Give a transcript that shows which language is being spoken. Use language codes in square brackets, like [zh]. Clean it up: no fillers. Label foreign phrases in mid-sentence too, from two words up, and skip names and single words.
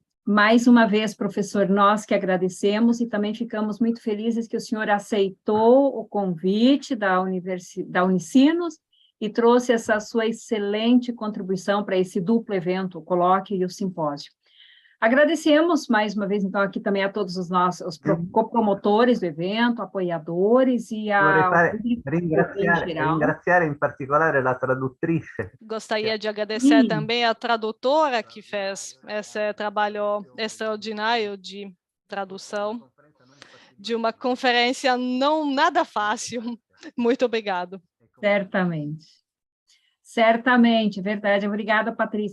[pt] Mais uma vez, professor, nós que agradecemos e também ficamos muito felizes que o senhor aceitou o convite da Unicinos e trouxe essa sua excelente contribuição para esse duplo evento, o colóquio e o simpósio. Agradecemos mais uma vez, então, aqui também a todos os nossos copromotores do evento, apoiadores e ao público em geral. [it] Ringraziare in particolare la traduttrice. [pt] Gostaria de agradecer também a tradutora que fez esse trabalho extraordinário de tradução de uma conferência não nada fácil. Muito obrigado. Certamente. Certamente, verdade. Obrigada, Patrícia.